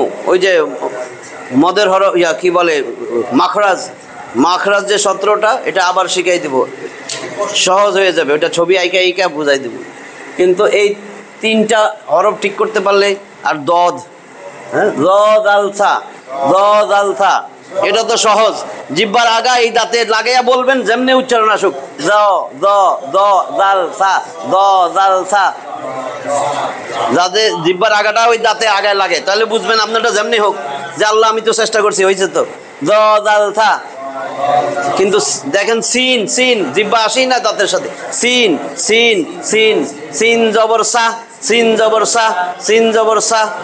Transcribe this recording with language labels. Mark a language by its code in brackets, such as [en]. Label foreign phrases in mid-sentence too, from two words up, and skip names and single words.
[bn] ওই যে মদের কি বলে মাখরাজ, মাখরাজ যে 17টা, এটা আবার শিখাই দেব, সহজ হয়ে যাবে। ওটা ছবি আঁকা আঁকা বুঝাই দেব। কিন্তু এই 3টা হরফ ঠিক করতে পারলে, আর দদ, হ্যাঁ, দদ আলসা, দদ আলসা, এটা তো সহজ। জিব্বার আগা এই দাঁতে লাগাইয়া বলবেন, যেমনি উচ্চারণ আসুক, দ দ দ দাল সা, দ দাল সা, যাতে জিব্বার আগাটা ওই দাঁতে আগায় লাগে, তাহলে বুঝবেন আপনারটা যেমনি হোক যে আল্লাহ আমি তো চেষ্টা করছি, হয়েছে তো, দ দাল সা। কিন্তু দেখেন সিন, সিন জিব্বা আসেই না দাঁতের সাথে, সিন সিন সিন, সিন জবর সা, সিন জবর সা, সিন জবর সা।